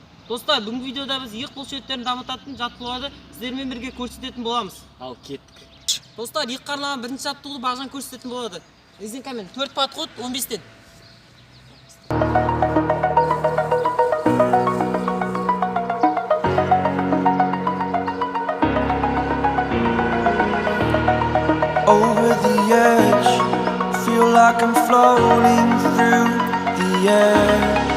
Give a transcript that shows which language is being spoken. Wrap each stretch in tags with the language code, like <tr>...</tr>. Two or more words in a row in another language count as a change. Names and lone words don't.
<kk>Достар, бүгінгі видеода біз иық бұлшеттерін дамытатын жаттығуларды сіздермен бірге көрсететін боламыз. Ал кеттік. Достар, иыққа арналған бірінші жаттығуды бағжан көрсететін болады. Резинкамен 4 подход 15-тен.</kk> <en>Over the edge, feel like I'm floating through the air.</en>